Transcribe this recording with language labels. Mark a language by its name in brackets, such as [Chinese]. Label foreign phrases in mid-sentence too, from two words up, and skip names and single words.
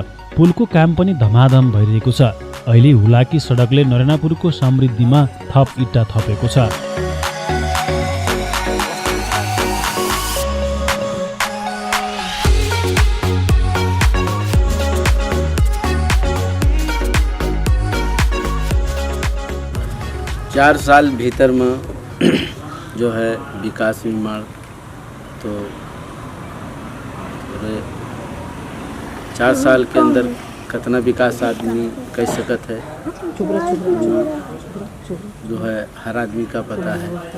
[Nepali] पुलको काम पनि धमाधम भइरहेको छ। अहिले हुलाकी सडकले नरेनापुरको समृद्धिमा थप इट्टा थपेको छ। [Hindi] चार साल भीतर में जो है विकास निर्माण तो 4 साल के अंदर कितना विकास आदमी कर सकत है जो है हर आदमी का पता है।